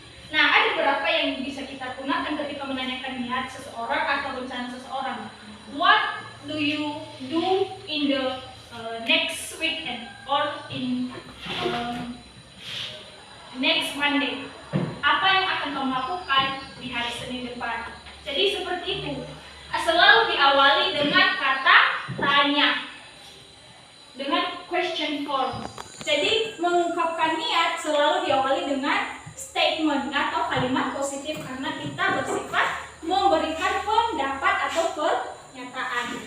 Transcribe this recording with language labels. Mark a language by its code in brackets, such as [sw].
[id] Nah, ada beberapa yang bisa kita gunakan ketika menanyakan niat seseorang atau rencana seseorang. [en] What do you do in the next weekend or in next Monday? [id] Apa yang akan kamu lakukan di hari Senin depan? Jadi seperti itu. Selalu diawali dengan kata tanya, dengan question form. Jadi mengungkapkan niat selalu diawali dengan statement atau kalimat positif karena kita bersifat memberikan pendapat atau pernyataan.